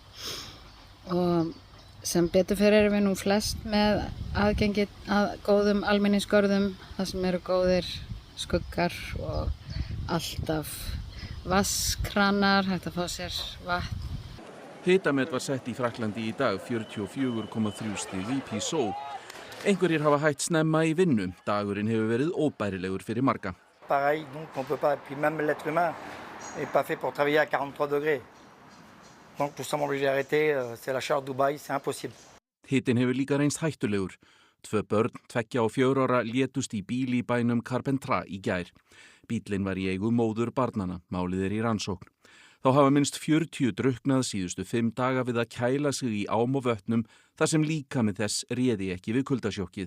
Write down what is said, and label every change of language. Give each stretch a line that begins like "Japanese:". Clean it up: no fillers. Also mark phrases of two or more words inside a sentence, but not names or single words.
Icelandic: Og sem betur fyrir erum við nú flest með aðgengi að góðum almenningsgörðum, þar sem eru góðir skuggar og alltaf vatnskranar, hægt að fá sér vatn. Hitamet var sett í Frakklandi í dag, 44,3 stig í Písó. Einhverjir hafa hætt snemma í vinnu. Dagurinn hefur verið óbærilegur fyrir marga.
French: Pareil, donc on peut pas, puis même l'être humain n'est pas fait pour travailler à 43 degrés. Donc tout ça m'ont obligé d'arrêter, c'est la chaleur de Dubaï, c'est impossible.
Icelandic: Hitinn hefur líka reynst hættulegur. 2 börn, 2 og 4 ára létust í bíl í bænum Carpentras í gær. Bíllinn var í eigu móður barnanna, málið í rannsókn. Þá hafa minnst 40 drukknað síðustu 5 daga við að kæla sig í ám og vötnum þar sem líkami þess réði ekki við kuldasjokkið.